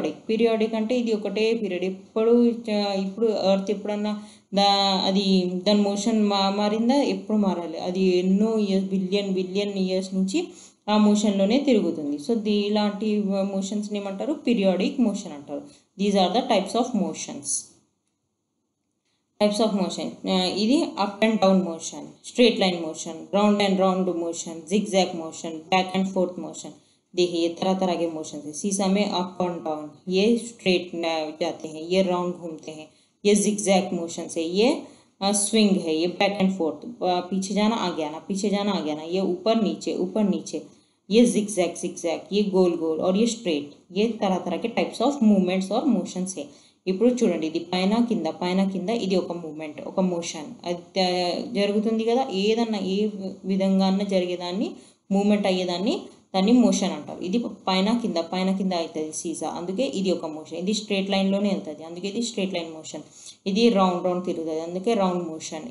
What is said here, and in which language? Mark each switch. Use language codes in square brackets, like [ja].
[te] Periodic అంటే ఇది ఒకటే పీరియడ్, ఇప్పుడు ఎర్త్ ఎప్పుడన్నా దాని మోషన్ మారిందా, ఎప్పుడు మారాలి, అది ఎన్నో ఇయర్స్ బిలియన్ ఇయర్స్ నుంచి ఆ మోషన్లోనే తిరుగుతుంది. సో ఇలాంటి మోషన్స్ని ఏమంటారు, పీరియాడిక్ మోషన్ అంటారు. [en] These are the types of motions. Types of motion [te] ఇది [en] Up and down motion, straight line motion, round and round motion, zigzag motion, back and forth motion. [hi] देखिए ये तरह तरह के मोशन है। सीसा में अप एंड डाउन, ये स्ट्रेट जाते हैं, ये राउंड घूमते हैं, ये जिगजैग मोशन है, ये स्विंग है, ये बैक एंड फोर्थ, पीछे जाना आगे आना, पीछे जाना आगे आना, ये ऊपर नीचे, ये जिगजैग जिगजैग, ये गोल गोल और ये स्ट्रेट। ये तरह तरह के टाइप्स ऑफ मूवमेंट्स और मोशंस है। [te] ఇప్పుడు చూడండి ఇది పైన కింద ఇది ఒక మూమెంట్, ఒక మోషన్, అది జరుగుతుంది కదా। ఏదన్నా ఏ విధంగా అన్న జరిగేదాన్ని మూమెంట్ అయ్యేదాన్ని దాన్ని మోషన్ అంటారు। ఇది పైన కింద అవుతుంది సీసా, అందుకే ఇది ఒక మోషన్। ఇది స్ట్రేట్ లైన్లోనే వెళ్తుంది, అందుకే ఇది స్ట్రేట్ లైన్ మోషన్। ఇది రౌండ్ తిరుగుతుంది, అందుకే రౌండ్ మోషన్।